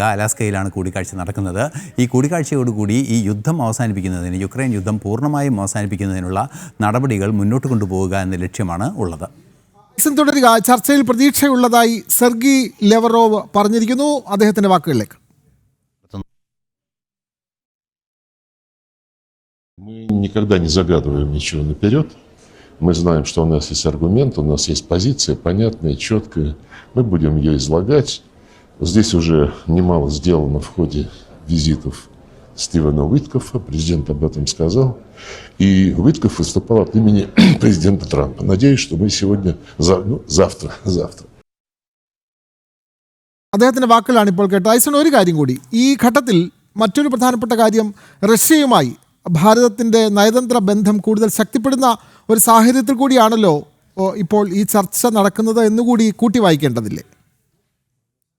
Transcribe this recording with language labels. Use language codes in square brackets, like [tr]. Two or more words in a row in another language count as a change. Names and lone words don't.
[ml] അലാസ്കയിലാണ് കൂടിക്കാഴ്ച നടക്കുന്നത്. ഈ കൂടിക്കാഴ്ചയോടുകൂടി ഈ യുദ്ധം അവസാനിപ്പിക്കുന്നതിന്, യുക്രൈൻ യുദ്ധം പൂർണ്ണമായും അവസാനിപ്പിക്കുന്നതിനുള്ള നടപടികൾ മുന്നോട്ട് കൊണ്ടുപോവുക എന്ന ലക്ഷ്യമാണ് ഉള്ളത്. തുടരുക. ചർച്ചയിൽ പ്രതീക്ഷയുള്ളതായി സെർഗി ലെവറോവ് പറഞ്ഞിരിക്കുന്നു. അദ്ദേഹത്തിന്റെ വാക്കുകളിലേക്ക്. [ru] Мы никогда не загадываем ничего наперед. Мы знаем, что у нас есть аргумент, у нас есть позиция понятная, четкая. Мы будем ее излагать. Здесь уже немало сделано в ходе визитов Стивена Уиткофа. Президент об этом сказал. И Уиткоф выступал от имени президента Трампа. Надеюсь, что мы сегодня, завтра. [ml] അദ്ദേഹത്തിന്റെ വാക്കുകളാണ് ഇപ്പോൾ കേട്ടത്. ഐസൺ, ഒരു കാര്യം കൂടി ഈ ഘട്ടത്തിൽ, മറ്റൊരു പ്രധാനപ്പെട്ട കാര്യം, റഷ്യയുമായി ഭാരതത്തിൻ്റെ നയതന്ത്ര ബന്ധം കൂടുതൽ ശക്തിപ്പെടുന്ന ഒരു സാഹചര്യത്തിൽ കൂടിയാണല്ലോ ഇപ്പോൾ ഈ ചർച്ച നടക്കുന്നത് എന്നുകൂടി കൂട്ടി വായിക്കേണ്ടതില്ലേ?